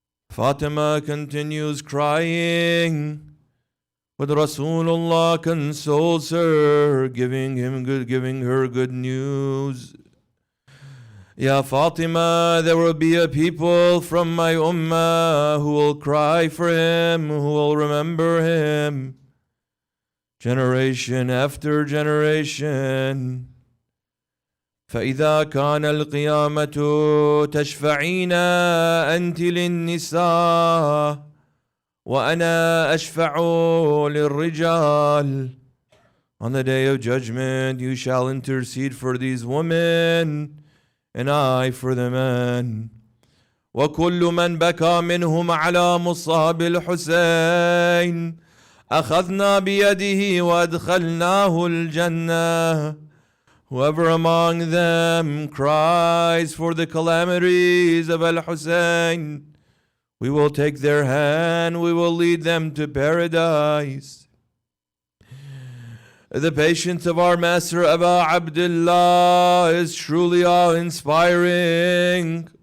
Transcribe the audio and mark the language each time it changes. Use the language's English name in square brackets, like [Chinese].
[English] Fatima continues crying, but Rasulullah consoles her, giving her good news. Ya Fatima, there will be a people from my ummah who will cry for him, who will remember him, generation after generation. [Arabic] فإذا كان القيامة تشفعين أنت للنساء وأنا أشفع للرجال. [English] On the day of judgment you shall intercede for these women and I for the men. [Arabic] وكل من بكى منهم على مصاب الحسين أخذنا بيده وأدخلناه الجنة. [English] Whoever among them cries for the calamities of Al-Hussein, we will take their hand, we will lead them to paradise. The patience of our master Abu Abdullah is truly awe-inspiring.